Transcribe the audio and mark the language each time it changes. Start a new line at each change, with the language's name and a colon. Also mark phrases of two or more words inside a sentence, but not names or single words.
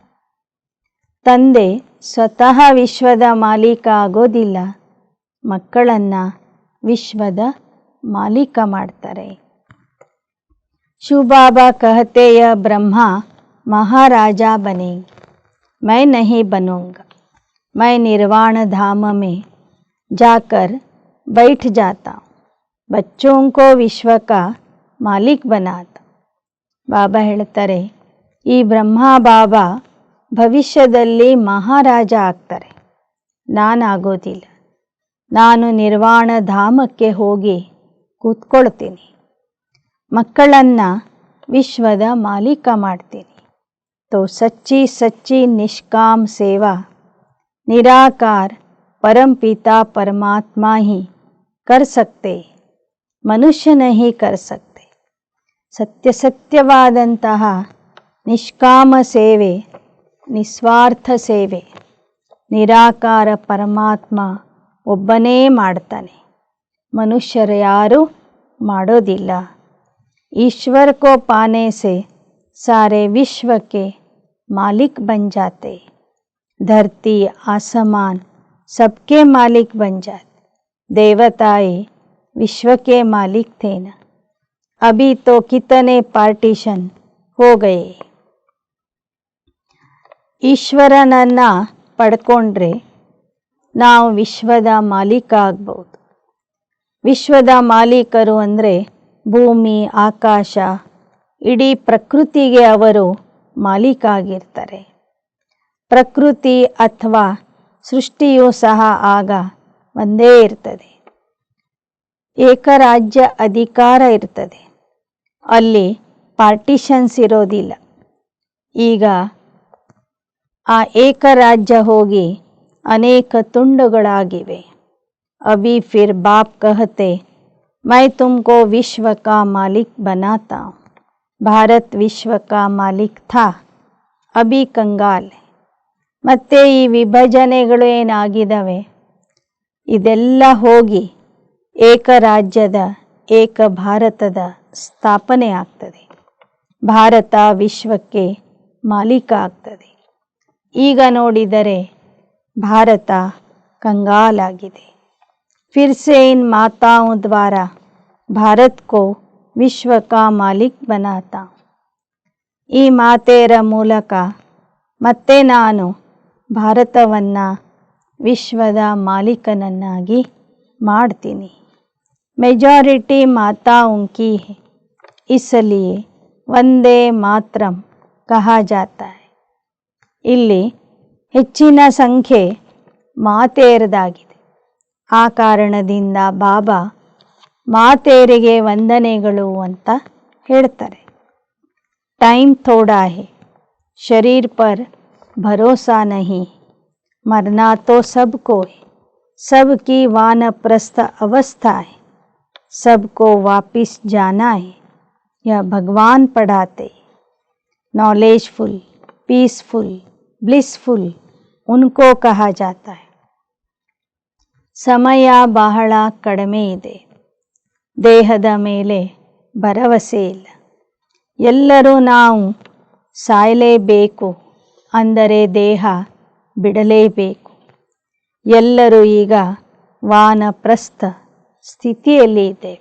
Kannada: ತಂದೆ ಸ್ವತಃ ವಿಶ್ವದ ಮಾಲೀಕ ಆಗೋದಿಲ್ಲ, ಮಕ್ಕಳನ್ನು ವಿಶ್ವದ ಮಾಲೀಕ ಮಾಡ್ತಾರೆ.
Hindi: शिवबाबा कहते ये ब्रह्मा महाराज बनेंगे, मैं नहीं बनूंगा. मैं निर्वाण धाम में जाकर बैठ जाता हूँ. बच्चों को विश्व का मालिक बनाता.
Kannada: ಬಾಬಾ ಹೇಳ್ತಾರೆ, ಈ ಬ್ರಹ್ಮ ಬಾಬಾ ಭವಿಷ್ಯದಲ್ಲಿ ಮಹಾರಾಜ ಆಗ್ತಾರೆ, ನಾನಾಗೋದಿಲ್ಲ. ನಾನು ನಿರ್ವಾಣ ಧಾಮಕ್ಕೆ ಹೋಗಿ ಕೂತ್ಕೊಳ್ತೀನಿ, ಮಕ್ಕಳನ್ನು ವಿಶ್ವದ ಮಾಲೀಕ ಮಾಡ್ತೀನಿ.
Hindi: तो सच्ची सच्ची निष्काम सेवा निराकार परमपिता परमात्मा ही कर सकते, मनुष्य नहीं कर सकते.
Kannada: ಸತ್ಯವಾದಂತಹ ನಿಷ್ಕಾಮ ಸೇವೆ, ನಿಸ್ವಾರ್ಥ ಸೇವೆ ನಿರಾಕಾರ ಪರಮಾತ್ಮ ಒಬ್ಬನೇ ಮಾಡ್ತಾನೆ, ಮನುಷ್ಯರು ಯಾರೂ ಮಾಡೋದಿಲ್ಲ.
Hindi: ईश्वर को पाने से सारे विश्व के मालिक बन जाते. धरती आसमान सबके मालिक बन जाते. देवताएं विश्व के मालिक थे ना. अभी तो कितने पार्टीशन हो गए.
Kannada: ಈಶ್ವರನನ್ನು ಪಡ್ಕೊಂಡ್ರೆ ನಾವು ವಿಶ್ವದ ಮಾಲೀಕ ಆಗ್ಬೋದು. ವಿಶ್ವದ ಮಾಲೀಕರು ಅಂದರೆ ಭೂಮಿ, ಆಕಾಶ, ಇಡೀ ಪ್ರಕೃತಿಗೆ ಅವರು ಮಾಲೀಕ ಆಗಿರ್ತಾರೆ. ಪ್ರಕೃತಿ ಅಥವಾ ಸೃಷ್ಟಿಯೂ ಸಹ ಆಗ ಒಂದೇ ಇರ್ತದೆ. ಏಕರಾಜ್ಯ ಅಧಿಕಾರ ಇರ್ತದೆ. ಅಲ್ಲಿ ಪಾರ್ಟಿಷನ್ಸ್ ಇರೋದಿಲ್ಲ. ಈಗ ಆ ಏಕರಾಜ್ಯ ಹೋಗಿ ಅನೇಕ ತುಂಡುಗಳಾಗಿವೆ.
Hindi: अभी फिर बाप कहते मैं तुमको विश्व का मालिक बनाता हूँ. भारत विश्व का मालिक था, अभी कंगाल है.
Kannada: ಮತ್ತೆ ಈ ವಿಭಜನೆಗಳು ಏನಾಗಿದ್ದಾವೆ ಇದೆಲ್ಲ ಹೋಗಿ ಏಕರಾಜ್ಯದ ಏಕ ಭಾರತದ ಸ್ಥಾಪನೆ ಆಗ್ತದೆ. ಭಾರತ ವಿಶ್ವಕ್ಕೆ ಮಾಲೀಕ ಆಗ್ತದೆ. ಈಗ ನೋಡಿದರೆ ಭಾರತ ಕಂಗಾಲಾಗಿದೆ.
Hindi: फिर से इन माताओं द्वारा भारत को विश्व का मालिक बनाता.
Kannada: ಈ ಮಾತೆಯರ ಮೂಲಕ ಮತ್ತೆ ನಾನು ಭಾರತವನ್ನು ವಿಶ್ವದ ಮಾಲೀಕನನ್ನಾಗಿ ಮಾಡ್ತೀನಿ.
Hindi: मेजॉरिटी माताओं की है, इसलिए वंदे मातरम् कहा जाता है.
Kannada: ಇಲ್ಲಿ ಹೆಚ್ಚಿನ ಸಂಖ್ಯೆ ಮಾತೆಯರದಾಗಿದೆ. ಆ ಕಾರಣದಿಂದ ಬಾಬಾ ಮಾತೆಯರಿಗೆ ವಂದನೆಗಳು ಅಂತ ಹೇಳ್ತಾರೆ.
Hindi: टाइम थोड़ा है, शरीर पर भरोसा नहीं, मरना तो सबको है, सबकी वानप्रस्थ अवस्था है, सबको वापिस जाना है. यह भगवान पढ़ाते.
English: knowledgeful, peaceful, blissful
Hindi: उनको कहा जाता है.
Kannada: ಸಮಯ ಬಹಳ ಕಡಿಮೆ ಇದೆ. ದೇಹದ ಮೇಲೆ ಭರವಸೆ ಇಲ್ಲ. ಎಲ್ಲರೂ ನಾವು ಸಾಯಲೇಬೇಕು ಅಂದರೆ ದೇಹ ಬಿಡಲೇಬೇಕು. ಎಲ್ಲರೂ ಈಗ ವಾನಪ್ರಸ್ಥ ಸ್ಥಿತಿಯಲ್ಲಿ ಇದ್ದೇವೆ.